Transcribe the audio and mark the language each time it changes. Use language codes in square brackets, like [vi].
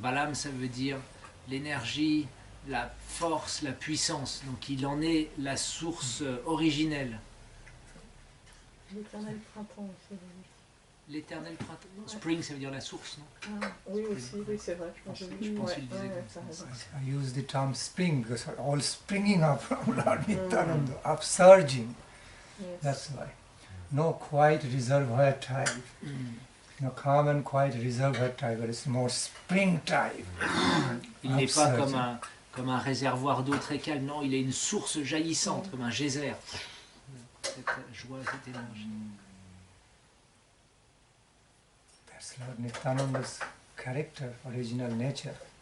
[fr] Balam, ça veut dire l'énergie, la force, la puissance. Donc il en est la source originelle. L'éternel printemps aussi. L'éternel printemps. Spring, ça veut dire la source, non? Ah, oui, aussi, oui, c'est vrai. Je pense qu'il disait comme ça. [en] I use the term spring because all springing up from Lord Nityananda, upsurging. Yes. That's why. No quiet reservoir type. No calm and quiet reservoir type, but it's more spring type. [fr] Il n'est pas comme un réservoir d'eau très calme, non, il est une source jaillissante, comme un geyser. Cette joie, cette énergie. [en] That's Lord Nityananda's character, original nature.